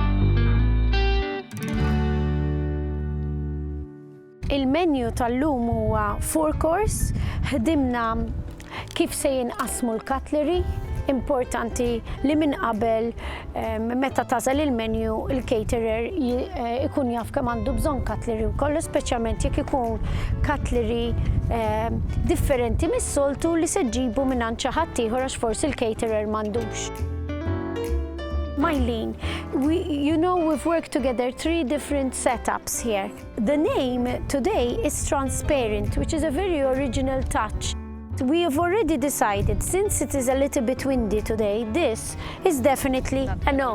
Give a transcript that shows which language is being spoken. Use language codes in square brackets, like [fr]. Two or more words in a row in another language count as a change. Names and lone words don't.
[mt] Il-menju tal-lum huwa 4 course, ħdimna kif se jinqasmu l-cutlery, importanti li minn qabel meta tażel il-menju il-caterer ikun jaf kemm għandu bżonn cutlery wkoll, speċjalment jekk ikun cutlery differenti mis-soltu li se ġġibu minn xi ħadd ieħor għax forsi il-caterer m'għandux. [en] Mylene, we've worked together 3 different setups here. The name today is Transparent, which is a very original touch. We have already decided, since it is a little bit windy today, this is definitely a no.